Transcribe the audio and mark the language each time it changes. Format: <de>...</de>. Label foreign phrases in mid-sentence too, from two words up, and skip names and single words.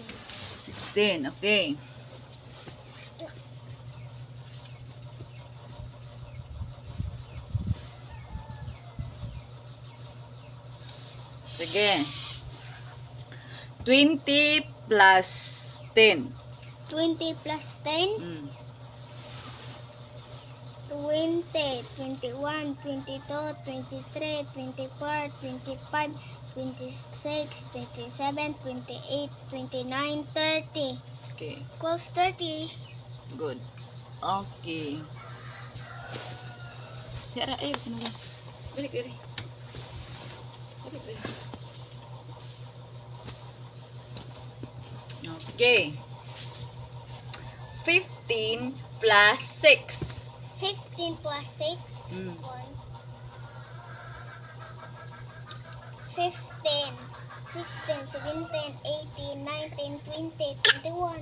<en>16.</en> <tl>Okay. Sige.</tl> <en>20 plus 10. 20 plus 10. Mm. 20, 21, 22, 23, 24, 25, 26, 27, 28, 29, 30. Okay. Equals 30. Good.</en> <tl>Okay. Yara, ay, ano ba? Balik, balik. Balik, balik.</tl> <en>Okay. 15 plus 6. 15 plus 6. Mm. 15, 16, 17, 18, 19, 20, 21.</en>